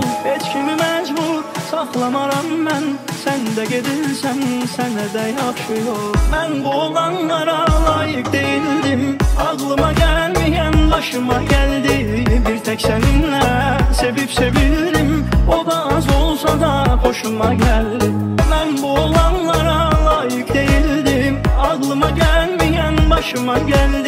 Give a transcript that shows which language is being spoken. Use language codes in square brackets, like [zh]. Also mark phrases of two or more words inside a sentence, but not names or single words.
[az] Heç kimi məcbur saxlamaram mən, sən də gedirsən, sənə də yaxşı yol. Mən bu olanlara layıq [tr] değildim, aklıma [az] gəlməyən başıma gəldi. [tr] Bir tek seninle sevip sevildim, o da az olsa da hoşuma geldi. Mən bu olanlara layık değildim, aklıma gelmeyen başıma geldi.